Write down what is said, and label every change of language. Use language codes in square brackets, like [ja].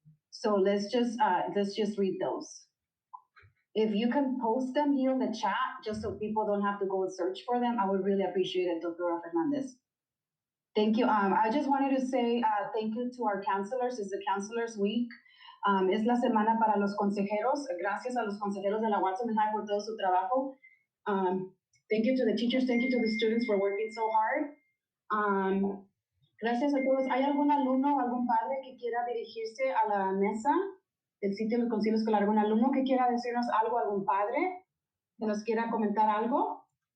[en] So let's just read those. If you can post them here in the chat, just so people don't have to go and search for them, I would really appreciate it, Dr. Fernandez. Thank you. I just wanted to say thank you to our counselors. It's the Counselors Week. [es] Es la semana para los consejeros. Gracias a los consejeros de la Watson High por todo su trabajo. [en] Thank you to the teachers. Thank you to the students for working so hard. [es] Gracias a todos. ¿Hay algún alumno o algún padre que quiera dirigirse a la mesa del sitio del Concilio Escolar? ¿Algún alumno que quiera decirnos algo? ¿Algún padre que nos quiera comentar algo?